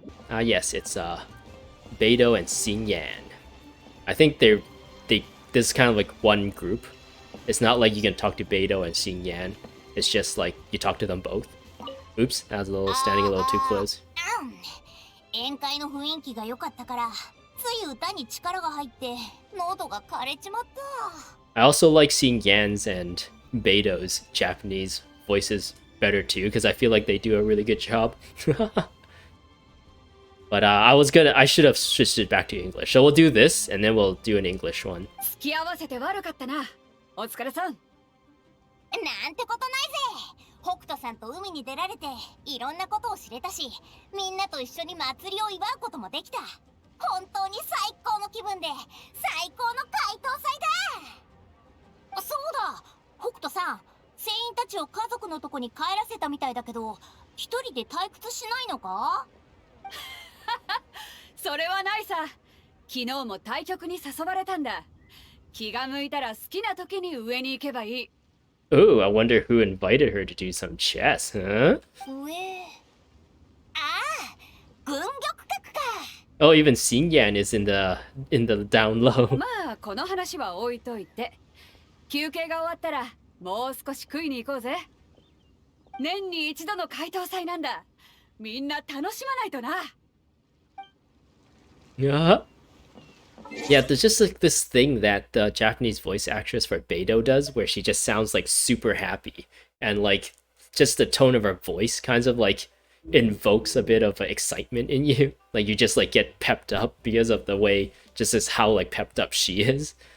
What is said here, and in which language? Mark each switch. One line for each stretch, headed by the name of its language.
English: Yes, it's Beidou and Xingyan. I think this is kind of like one group. It's not like you can talk to Beidou and Xingyan. It's just like you talk to them both. Oops, that was standing a little too close.
Japanese: 宴会の雰囲気が良かったから、つい歌に力が入って喉が枯れちまった。
English: I also like seeing Yan's and Beidou's Japanese voices better too, because I feel like they do a really good job. But I should have switched it back to English. So we'll do this, and then we'll do an English one.
Japanese: 付き合わせて悪かったな。お疲れさん。なんてことないぜ。北斗さんと海に出られていろんなことを知れたし、みんなと一緒に祭りを祝うこともできた。本当に最高の気分で最高の解凍祭だ。そうだ、北斗さん、船員たちを家族のとこに帰らせたみたいだけど、一人で退屈しないのか？それはないさ。昨日も対局に誘われたんだ。気が向いたら好きな時に上に行けばいい。
English: Ooh, I wonder who invited her to do some chess, huh?
Japanese: 上。ああ、軍玉閣か。
English: Oh, even Xingyan is in the down low.
Japanese: まあこの話は置いといて、休憩が終わったらもう少し食いに行こうぜ。年に一度の解凍祭なんだ。みんな楽しまないとな。
English: Yeah. Yeah, there's just like this thing that the Japanese voice actress for Beidou does, where she just sounds like super happy, and like just the tone of her voice kind of like invokes a bit of excitement in you. Like you just like get pepped up because of the way, just as how like pepped up she is.